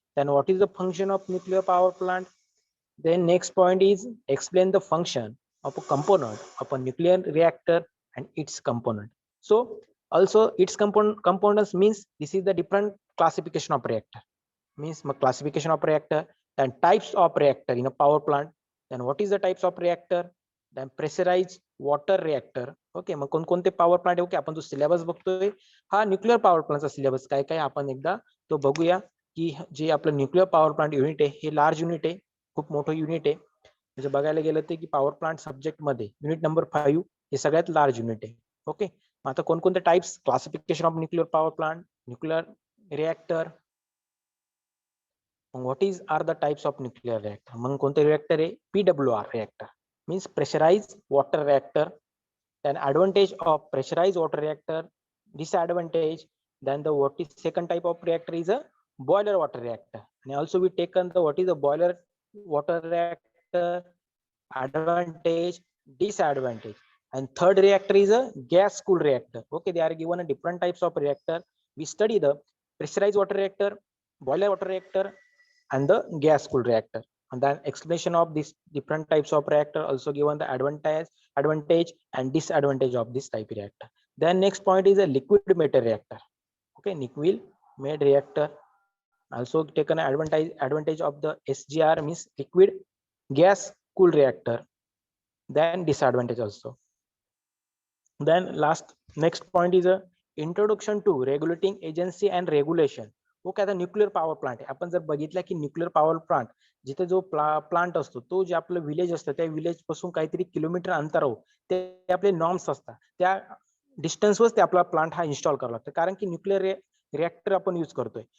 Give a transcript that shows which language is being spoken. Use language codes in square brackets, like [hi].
[en] Then what is the function of nuclear power plant? Then next point is explain the function of a component of a nuclear reactor and its component. So also its components means this is the different classification of reactor, means classification of reactor, then types of reactor in a power plant, then what is the types of reactor, then pressurized water reactor. [mr] Okay, मग कोणकोणते power plant. Okay, आपण जो syllabus बघतोय हा nuclear power प्लांटचा syllabus काय काय आपण एकदा तो बघूया की जे आपलं न्यूक्लिअर पॉवर प्लांट युनिट आहे हे लार्ज युनिट आहे, खूप मोठं युनिट आहे. म्हणजे बघायला गेलं ते की पॉवर प्लांट सब्जेक्ट मध्ये युनिट नंबर 5 हे सगळ्यात लार्ज युनिट आहे. ओके, आता कोणकोणते types, [en] classification of nuclear power plant, [mr] nuclear reactor, [en] what is are the types of nuclear reactor. [mr] मग कोणते रिएक्टर आहे? [en] PWR reactor means pressurized water reactor. Then advantage of pressurized water reactor, disadvantage, then the what is second type of reactor is a boiler water reactor. And also we taken the what is a boiler water reactor, advantage, disadvantage. And third reactor is a gas cooled reactor. Okay, they are given a different types of reactor. We study the pressurized water reactor, boiler water reactor and the gas cooled reactor, and then explanation of these different types of reactor, also given the advantage and disadvantage of this type reactor. Then next point is a liquid metal reactor. Okay, liquid made reactor, also taken advantage of the SGR means liquid gas cooled reactor, then disadvantage also. Then last next point is a introduction to regulating agency and regulation. [mr] Okay, आता nuclear power plant आहे. आपण जर बघितलं की nuclear power plant जिथे जो plant असतो तो जे आपलं विलेज असतं त्या विलेज पासून काहीतरी किलोमीटर अंतरावर ते आपले नॉर्म्स असतात, त्या डिस्टन्सवर ते आपला प्लांट हा इन्स्टॉल करावा लागतो, कारण की न्यूक्लिअर रिएक्टर आपण यूज करतोय.